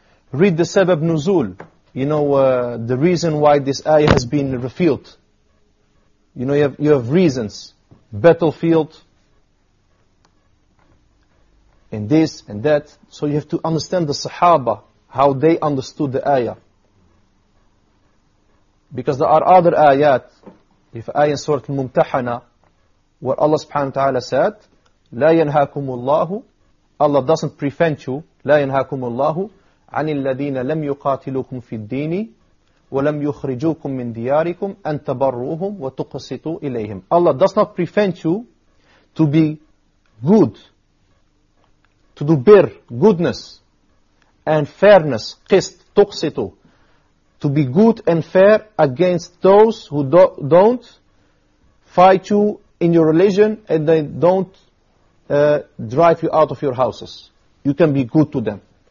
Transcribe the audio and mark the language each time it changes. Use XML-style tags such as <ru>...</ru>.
<en>Read the sabab nuzul. You know, the reason why this ayah has been revealed. You know, you have reasons. Battlefield. And this and that. So you have to understand the Sahaba, how they understood the ayah. Because there are other ayat. If ayah in Surah Al-Mumtahana, where Allah subhanahu wa ta'ala said,</en> <ar>لا ينهاكم الله,</ar> <en>Allah doesn't prevent you,</en> <ar>لا ينهاكم الله عن الذين لم يقاتلوكم في الدين ولم يخرجوكم من دياركم أن تبروهم وتقسطوا إليهم.</ar> <en>Allah does not prevent you to be good, to do bir, goodness and fairness, qist, tuqsitu, to be good and fair against those who don't fight you in your religion, and they don't drive you out of your houses. You can be good to them.</en>